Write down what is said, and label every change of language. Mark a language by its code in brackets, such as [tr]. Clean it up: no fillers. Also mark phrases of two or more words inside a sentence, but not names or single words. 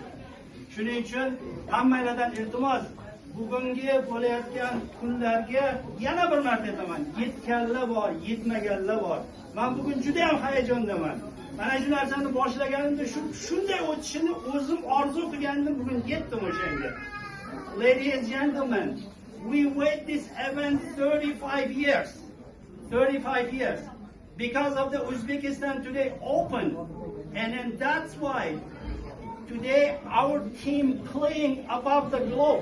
[uz] Shuning uchun hammalardan iltimos, bugungi bo'layotgan kunlarga yana bir marta aytaman, yetganlar bor, yetmaganlar bor. Men bugun juda ham hayajondaman. Mana shu narsani boshlaganimda shunday o'tishini o'zim orzu qilgandim, bugun yetdim o'shanga. [en] Ladies and gentlemen, we wait this event 35 years. 35 years. Because of the Uzbekistan today open. And then that's why today our team playing above the globe.